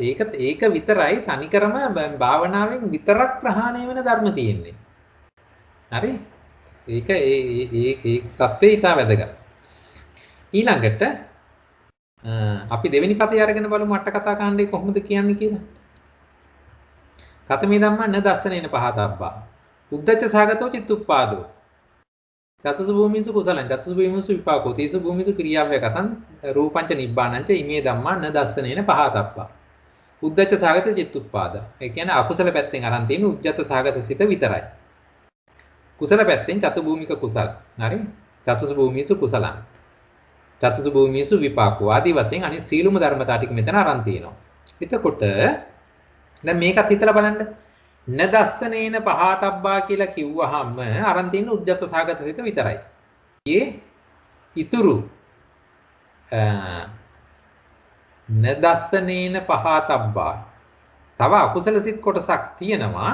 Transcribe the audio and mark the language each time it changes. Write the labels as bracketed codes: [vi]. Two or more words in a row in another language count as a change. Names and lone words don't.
[si] ඒක විතරයි තනිකරම භාවනාවෙන් විතරක් ප්‍රහාණය වෙන ධර්ම තියෙන්නේ. හරි? ඒක ඒ தත්ත්වය ඉතා වැදගත්. ඊළඟට අපි දෙවෙනි පදේ අරගෙන බලමු අට කතා කාණ්ඩේ කොහොමද කියන්නේ කියලා. [pi] කතමේ ධම්මා න දස්සනේන පහතබ්බා. උද්දච්ච සාගතෝ චිත්තුප්පාදෝ. චතුසු භූමිසු කුසලං චතුසු භූමිසු විපාකෝ තීසු භූමිසු ක්‍රියාව්‍ය කතං රූපංච නිබ්බානංච ඉමේ ධම්මා න දස්සනේන පහතබ්බා. උද්දච්ච සාගත චිත්තුප්පාද. [si] ඒ කියන්නේ අකුසල පැත්තෙන් අරන් තියෙන උද්දච්ච සාගත සිත විතරයි. කුසල පැත්තෙන් චතු භූමික කුසල. හරි? [pi] චතුසු භූමිසු කුසලං. චතුසු භූමිසු විපාකෝ [si] ආදී වශයෙන් අනිත් සීලුම ධර්මතා ටික මෙතන අරන් තියෙනවා. එතකොට දැන් මේකත් හිතලා බලන්න. [pi] නදස්සනේන පහතබ්බා [si] කියලා කිව්වහම අරන් තියෙන උද්දච්ච සාගත සිත විතරයි. ඒ ඉතුරු [pi] නදස්සනේන පහතබ්බා [si] තව අකුසල සිත් කොටසක් තියෙනවා.